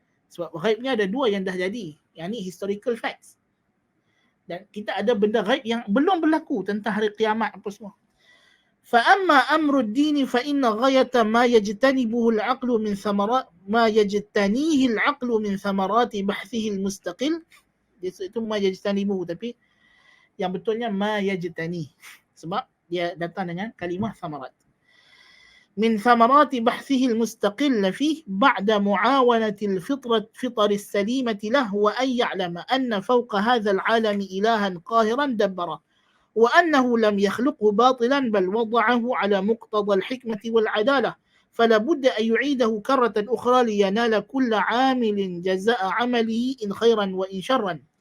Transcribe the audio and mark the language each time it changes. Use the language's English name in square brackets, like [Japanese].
[Malay] Sebab ghaibnya ada dua yang dah jadi, yakni [English] historical facts. [Malay] Dan kita ada benda ghaib yang belum berlaku tentang hari kiamat apa semua. [Arabic] فأما أمر الدين فإن غاية ما يجتنبه العقل من ثمرات ما يجتنيه العقل من ثمرات بحثه المستقل. [Malay] Itu [Arabic] ما يجتنبه, [Malay] tapi yang betulnya [Arabic] ما يجتني, [Malay] sebab dia datang dengan kalimah ثمرات. [Arabic] من ثمرات بحثه المستقل فيه بعد معاونة الفطر السليمة له وأن يعلم أن فوق هذا العالم إلها قاهرا دبره وأنه لم يخلقه باطلا بل وضعه على مقتضى الحكمة والعدالة فلا بد أن يعيده كرة أخرى لينال كل عامل جزاء عمله إن خيرا وإن شرا.